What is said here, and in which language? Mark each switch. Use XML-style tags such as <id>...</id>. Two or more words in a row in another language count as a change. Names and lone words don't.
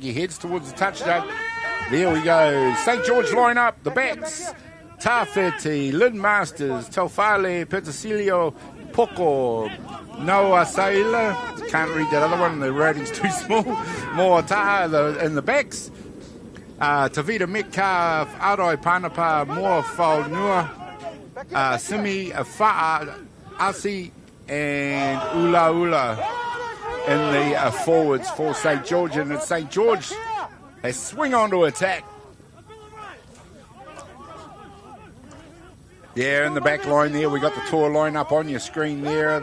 <en>He heads towards the touchdown. There we go. St. George line up. The backs. Tawhiti, Lynn Masters, Taufale, Petersilio, Poko, Noah Saila. Can't read that other one. The writing's too small. More Taha in the backs. Tavita Metcalf, Aroi Panapa, Moa Faunua, Simi Fa'a Asi, and Ula in the forwards for St. George. And it's St. George. They swing on to attack. Yeah, in the back line there, we got the Tor line up on your screen there.</en>